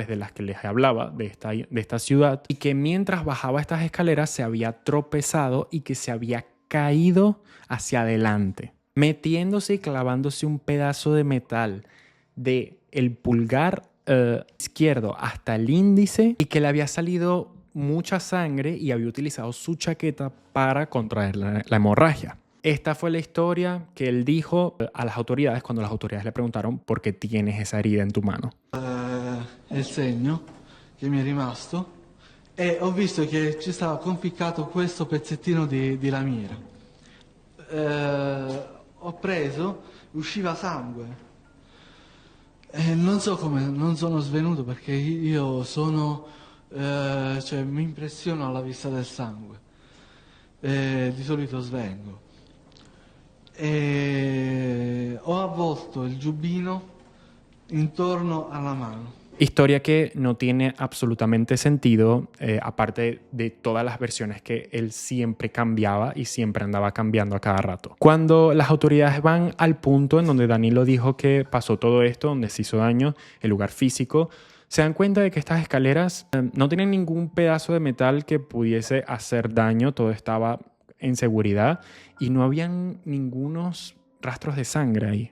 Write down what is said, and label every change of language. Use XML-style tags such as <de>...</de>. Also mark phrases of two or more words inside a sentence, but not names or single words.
<es>De las que les hablaba, de esta ciudad, y que mientras bajaba estas escaleras se había tropezado y que se había caído hacia adelante, metiéndose y clavándose un pedazo de metal de el pulgar izquierdo hasta el índice y que le había salido mucha sangre y había utilizado su chaqueta para contraer la hemorragia. Esta fue la historia que él dijo a las autoridades cuando las autoridades le preguntaron por qué tienes esa herida en tu mano.</es> <it>Il segno che mi è rimasto e ho visto che ci stava conficcato questo pezzettino di lamiera. Ho preso, usciva sangue. Non so come non sono svenuto perché io sono, cioè mi impressiono alla vista del sangue. Di solito svengo. Ho avvolto il giubbino intorno alla mano.</it> <es>Historia que no tiene absolutamente sentido, aparte de todas las versiones que él siempre cambiaba y siempre andaba cambiando a cada rato. Cuando las autoridades van al punto en donde Danilo dijo que pasó todo esto, donde se hizo daño, el lugar físico, se dan cuenta de que estas escaleras no tienen ningún pedazo de metal que pudiese hacer daño, todo estaba en seguridad y no habían ningunos rastros de sangre ahí.</es>